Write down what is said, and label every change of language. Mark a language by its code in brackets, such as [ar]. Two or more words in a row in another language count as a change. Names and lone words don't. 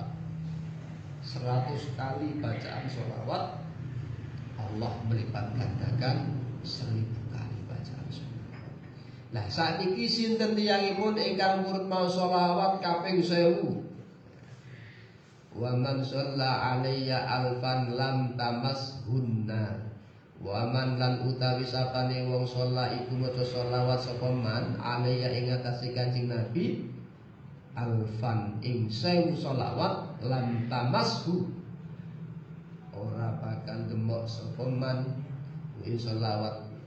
[id] 100 kali bacaan sholawat Allah melipat gandakan 1000 kali bacaan sholawat. [jv] Nah sakniki sinten tiyangipun ingkang purun mau sholawat kaping 1000? Sinten tiyangipun ingkang purun mau sholawat ingkang jumlahipun 100 [ar] صلى الله عليه بها ألفا. [jv] Allah maosaken sholawat ingkang jumlahipun 1000 [id] kali lipat. 100 kali bacaan sholawat Allah melipat gandakan 1000 kali bacaan sholawat. [jv] Lah sakniki sinten tiyangipun ingkang purun mau sholawat kaping 1000? Sinten tiyangipun ingkang purun mau sholawat [ar] ومن صلى علي ألفا لم تمسه. ومن [jv] lan utawi sapane wong shalla iku maca sholawat sapa man alayya ing atase Kanjeng Nabi alfan ing 1000 sholawat [ar] لم تمسه [jv] ora bakal demok sapa man ing sholawat.